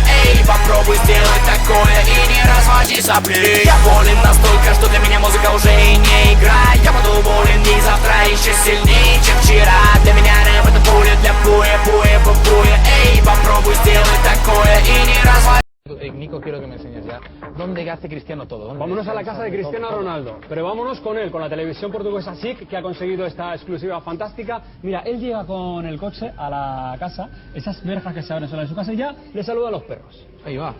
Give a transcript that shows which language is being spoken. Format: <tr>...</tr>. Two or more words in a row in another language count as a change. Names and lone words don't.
<ru>Эй, попробуй сделать такое и не разводи сопли. Я болен настолько, что для меня музыка уже и не игра. Я буду болен и завтра еще сильнее, чем вчера. Для меня рэп это пуля для буя, буя, буя. Эй, попробуй сделать такое и не разводи.</ru> <es>Nico, quiero que me enseñes ya. ¿Dónde hace Cristiano todo? Vámonos a la casa de Cristiano Ronaldo, pero vámonos con él, con la televisión portuguesa SIC, que ha conseguido esta exclusiva fantástica. Mira, él llega con el coche a la casa, esas verjas que se abren solas en su casa, y ya le saluda a los perros. Ahí va.</es>